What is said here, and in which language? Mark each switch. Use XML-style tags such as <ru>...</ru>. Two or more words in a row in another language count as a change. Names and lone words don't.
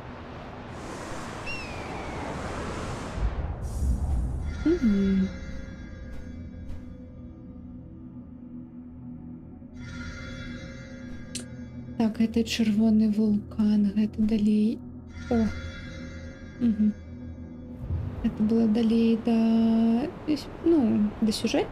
<ru>Угу. Так, это червоний вулкан, это далей. О. Угу. Это было далей до... Ну, до сюжета.</ru>